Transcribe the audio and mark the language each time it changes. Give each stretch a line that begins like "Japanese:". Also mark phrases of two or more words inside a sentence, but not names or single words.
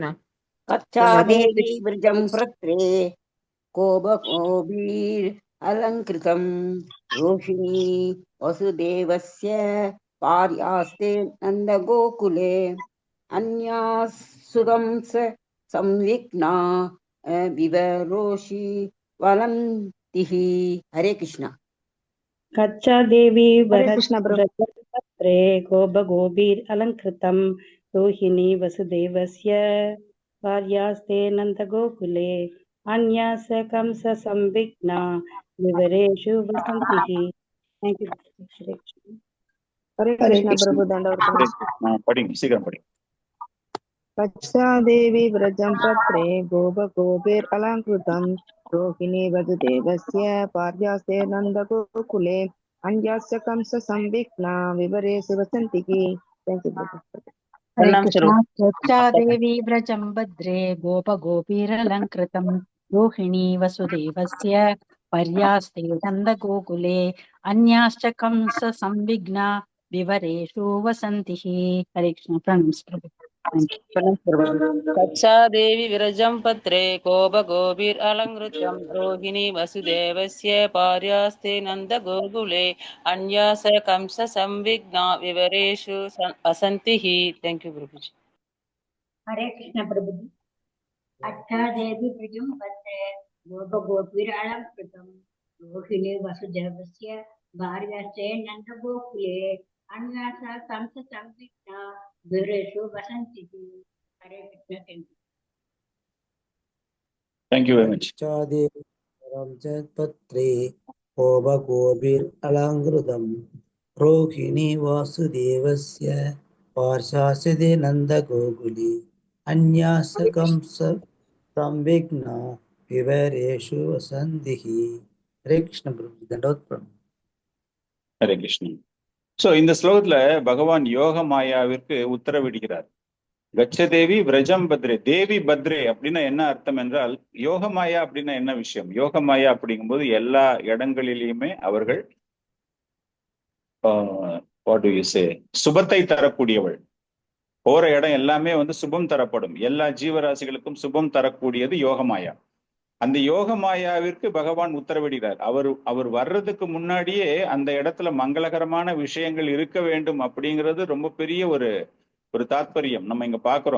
Sanskrit: कच्चा देवी व्रजं पत्रे गोपगोपीरलङ्कृतं रोहिणी वसुदेवस्य भार्यास्ते नन्दगोकुले अन्याः सुगंस संविघ्ना विवरोषि वलन्तिः। हरे कृष्ण। कच्चा देवी हरे कृष्ण प्रभु। व्रजपत्रे गोपगोपीरलङ्कृतं रोहिणी वसुदेवस्य भार्यास्ते नन्दगोकुले अन्यास कंससंविघ्ना विवरेषु वसन्तिः।
English: Thank you. Hare Krishna.
Sanskrit: हरे हरे कृष्ण कृष्ण।
Hindi: प्रभु दंडवत
Sanskrit: हरे कृष्ण।
Tamil: படிங்க சீக்கிரம் படிங்க.
Sanskrit: कच्चा देवी व्रजं पत्रे गोपगोपीरलङ्कृतं रोहिणी वसुदेवस्य भार्यास्ते नन्दगोकुले अन्याश्च कंससंविघ्ना विवरेषु वसन्तिः।
English: Thank you, brother.
Sanskrit: हरे प्रणाम कृष्ण। स्वरूप। यच्चा देवी व्रजं भद्रे गोपगोपीरलङ्कृतं रोहिणी वसुदेवस्य पर्यास्ते नन्दगोकुले अन्याश्च कंस संविघ्ना विवरेषु वसन्तिः। हरे कृष्ण।
Hindi: प्रणम्स प्रभु।
English: Thank you.
Sanskrit: कच्चा देवी विरजं पत्रे गोपगोपीरलङ्कृतं रोहिणी वसुदेवस्य भार्यास्ते नन्दगोकुले अन्यास कंससंविघ्ना विवरेषु वसन्तिः।
English: Thank you प्रभुजी।
Sanskrit: हरे कृष्ण
Hindi: प्रभु जी।
Sanskrit: अच्छा देवी व्रजं पत्रे गोपगोपीरलङ्कृतं रोहिणी वसुदेवस्य भार्यास्ते नन्दगोकुले अन्यासा कंससंविघ्ना विवरेषु वसन्तिः। हरे कृष्ण।
English: Thank you very much.
Sanskrit: पत्रे गोपगोपीरलङ्कृतं रोहिणी वासुदेवस्य पार्श्वास्ते नन्दगोकुले अन्यास कंससंविघ्ना विवरेषु वसन्तिः। हरे कृष्ण
Hindi: प्रभु दंडवत प्रणाम।
Tamil: ஹரே கிருஷ்ணன். சோ இந்த ஸ்லோகத்துல பகவான் யோக மாயாவிற்கு உத்தரவிடுகிறார்.
Sanskrit: गच्छदेवि विरजं भद्रे. देवि भद्रे
Tamil: அப்படின்னா என்ன அர்த்தம் என்றால், யோக மாயா அப்படின்னா என்ன விஷயம்? யோக மாயா அப்படிங்கும்போது எல்லா இடங்களிலுமே அவர்கள்
English: what do you say,
Tamil: சுபத்தை தரக்கூடியவள். போற இடம் எல்லாமே சுபம் தரப்படும். எல்லா ஜீவராசிகளுக்கும் சுபம் தரக்கூடியது யோகமாயா. அந்த யோக மாயாவிற்கு பகவான் உத்தரவிடுகிறார். அவர் வர்றதுக்கு முன்னாடியே அந்த இடத்துல மங்களகரமான விஷயங்கள் இருக்க வேண்டும் அப்படிங்கிறது ரொம்ப பெரிய ஒரு தாத்பரியம் நம்ம இங்க பாக்குறோம்.